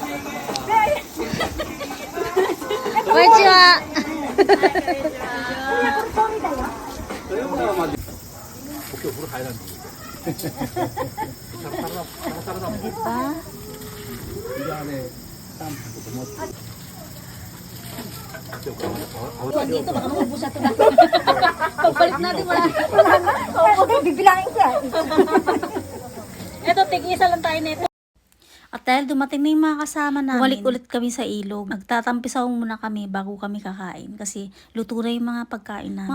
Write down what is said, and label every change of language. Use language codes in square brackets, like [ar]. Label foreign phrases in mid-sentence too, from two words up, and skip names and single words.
[ja] Konnichiwa. 今日風呂入らんでいい。サラサラだもん。い [tl] Diba? [ja] やね、タンプと思って。 [tl] Huwag dito, baka maubos na ito na. Pagpalit natin wala. Bibilangin ko yan. Ito, tig-isa lang tayo nito. At dahil dumating na yung mga kasama namin, bumalik ulit kami sa ilog. Nagtatampisaw muna kami bago kami kakain kasi luto na yung mga pagkain namin.